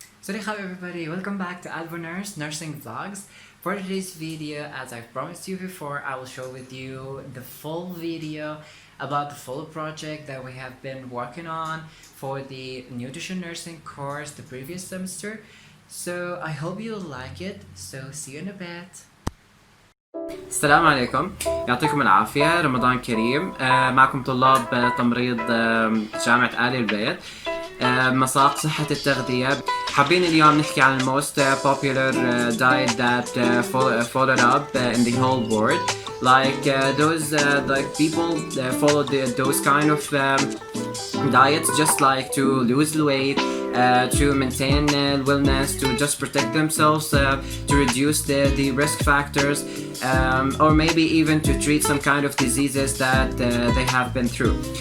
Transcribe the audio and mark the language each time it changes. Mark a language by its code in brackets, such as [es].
[en] Hello everybody, welcome back to Advocnurse Nursing Vlogs. For today's video, as I've promised you before, I will share with you the full video about the full project that we have been working on for the nutrition nursing course the previous semester. So I hope you'll like it, so see you in a bit. [ar] السلام عليكم، يعطيكم العافية، رمضان كريم. معكم طلاب تمريض جامعة آل البيت، مساق صحة التغذية. حابين اليوم نحكي عن [en] most popular diet that followed up in the whole world. Like those like people follow those kind of diets just like to lose weight, to maintain wellness, to just protect themselves, to reduce the risk factors, or maybe even to treat some kind of diseases that they have been through.